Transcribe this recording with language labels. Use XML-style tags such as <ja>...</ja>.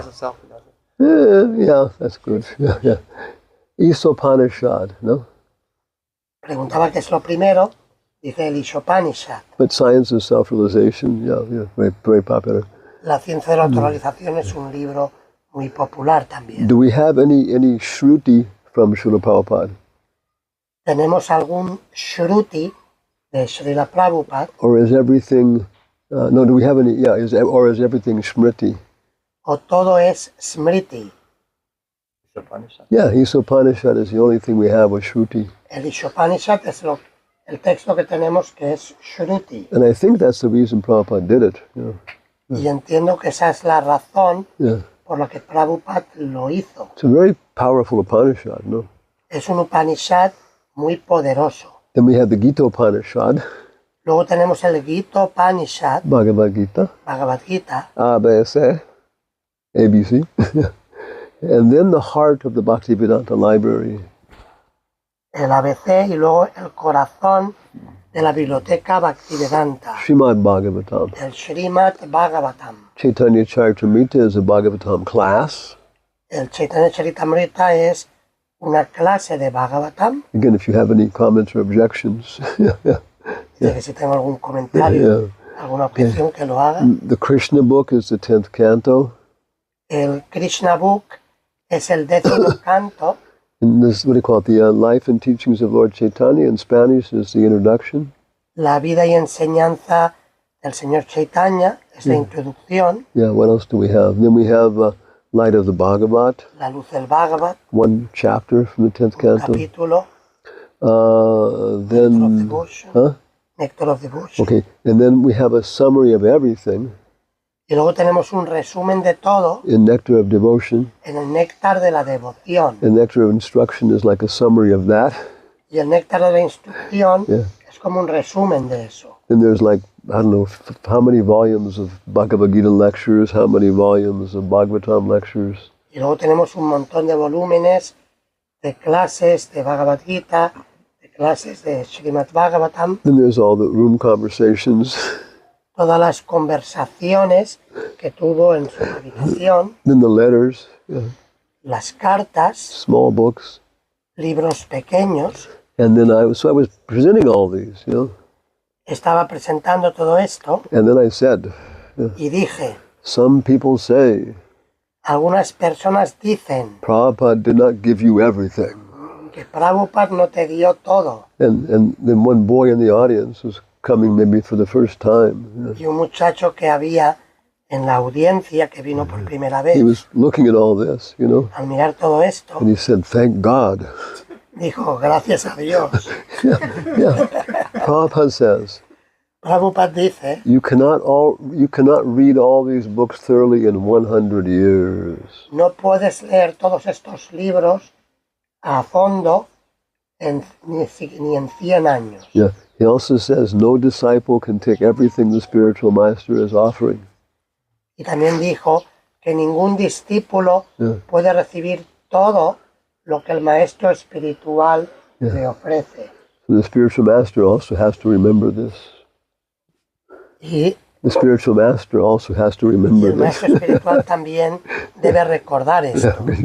<en>Size of self. Yeah, that's good. Yeah. Isopanishad, no?</en> <es>Preguntaba qué es lo primero, dice el Ishopanishad.</es> <en>But science of self-realization, yeah, very, very popular.</en> <es>La ciencia de la autorrealización es un libro muy popular también.</es> <en>Do we have any Shruti from Srila Prabhupada?</en> <es>¿Tenemos algún Shruti de Srila Prabhupada</es> <en>Or is everything, no, do we have any, yeah, or is everything Smriti?</en> <es>o todo es Smriti?</es> <en>Upanishad. Yeah, Isopanishad is the only thing we have with Shruti.</en> <es>El Ishopanishad es el texto que tenemos que es Shruti.</es> <en>And I think that's the reason Prabhupada did it. You know.</en> <es>Y entiendo que esa es la razón</es> <en>Yeah.</en> <es>por la que Prabhupada lo hizo.</es> <en>It's a very powerful Upanishad, no?</en> <es>Es un Upanishad muy poderoso.</es> <en>Then we have the Gita Upanishad,</en> <es>Luego tenemos el Gita Upanishad,</es> <en>Bhagavad Gita,</en> <es>Bhagavad Gita,</es> <en>ABC, ABC. And then the heart of the Bhaktivedanta Library.</en> <es>el ABC y luego el corazón de la Biblioteca Bhaktivedanta,</es> <en>Srimad Bhagavatam.</en> <es>el Srimad Bhagavatam.</es> <en>Chaitanya Charitamrita is a Bhagavatam class.</en> <es>El Chaitanya Charitamrita es una clase de Bhagavatam.</es> <en>Again, if you have any comments or objections.</en> <es>Dice que si tengo algún comentario, alguna objeción, que lo haga.</es> <en>The Krishna book is the 10th canto.</en> <es>El Krishna Book es el 10º canto.</es> <en>And this, what do you call it? The Life and Teachings of Lord Chaitanya in Spanish is the introduction.</en> <es>La vida y enseñanza del Señor Chaitanya es la introducción.</es> <en>Yeah, what else do we have? Then we have Light of the Bhagavat,</en> <es>La luz del Bhagavat,</es> <en>one chapter from the 10th</en> <es>un</es> <en>canto.</en> <es>capítulo.</es> <en>Nectar of Then, Devotion. huh? Nectar of Devotion. Okay, and then we have a summary of everything</en> <es>Y luego tenemos un resumen de todo</es> <en>in Nectar of Devotion.</en> <es>en el Néctar de la Devoción.</es> <en>And Nectar of Instruction is like a summary of that.</en> <es>Y el Néctar de la Instrucción</es> <en>Yeah.</en> <es>es como un resumen de eso.</es> <en>Then there's like, I don't know, how many volumes of Bhagavad Gita lectures, how many volumes of Bhagavatam lectures.</en> <es>Y luego tenemos un montón de volúmenes de clases de Bhagavad Gita, de clases de Srimad Bhagavatam,</es> <en>Then there's all the room conversations.</en> <es>todas las conversaciones que tuvo en su habitación,</es> <en>Then the letters,</en> <es>las cartas,</es> <en>small books.</en> <es>libros pequeños.</es> <en>And then I was presenting all these, you know.</en> <es>Estaba presentando todo esto</es> <en>And then I said,</en> <es>y dije,</es> <en>some people say</en> <es>algunas personas dicen</es> <en>Prabhupada did not give you everything.</en> <es>que Prabhupada no te dio todo.</es> <en>And then one boy in the audience was coming maybe for the first time. You know.</en> <es>Y un muchacho que había en la audiencia, que vino por primera</es> <en>He</en> <es>vez,</es> <en>was looking at all this, you know.</en> <es>al mirar todo esto,</es> <en>And he said, thank God.</en> <es>dijo, gracias a Dios.</es> <en>Yeah. Prabhupada says,</en> <es>Prabhupada dice,</es> <en>you cannot read all these books thoroughly in 100 years.</en> <es>no puedes leer todos estos libros a fondo ni en 100 años.</es> <en>Yeah. He also says no disciple can take everything the spiritual master is offering.</en> <es>Y también dijo que ningún discípulo</es> <en>Yeah.</en> <es>puede recibir todo lo que el maestro espiritual le ofrece.</es> <en>So the spiritual master also has to remember this.</en> <es>Y</es> <en>The spiritual master also has to remember</en> <es>el</es> <en>this.</en> <es>maestro espiritual también debe recordar esto.</es>